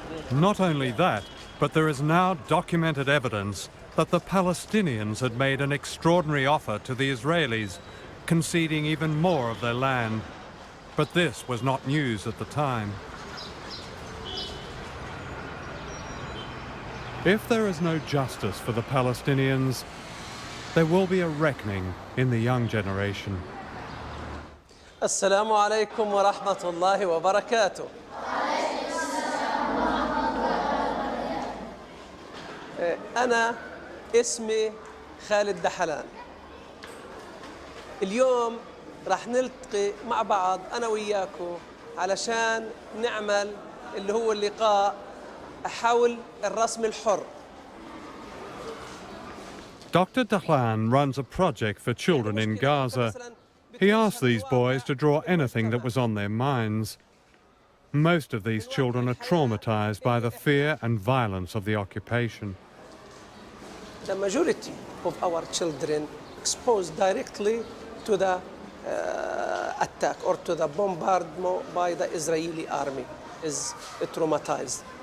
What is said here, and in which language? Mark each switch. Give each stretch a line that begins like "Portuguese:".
English: Not only that, but there is now documented evidence that the Palestinians had made an extraordinary offer to the Israelis, conceding even more of their land. But this was not news at the time. If there is no justice for the Palestinians, there will be a reckoning in the young generation.
Arabic: السلام عليكم ورحمة الله وبركاته. أنا اسمي خالد دحلان. اليوم راح نلتقي مع بعض أنا وياكم علشان نعمل اللي هو اللقاء حول الرسم الحر.
English: Dr. Dahlan runs a project for children in Gaza. He asked these boys to draw anything that was on their minds. Most of these children are traumatized by the fear and violence of the occupation. The majority of our children exposed directly to the attack or to the bombardment by the Israeli army is traumatized.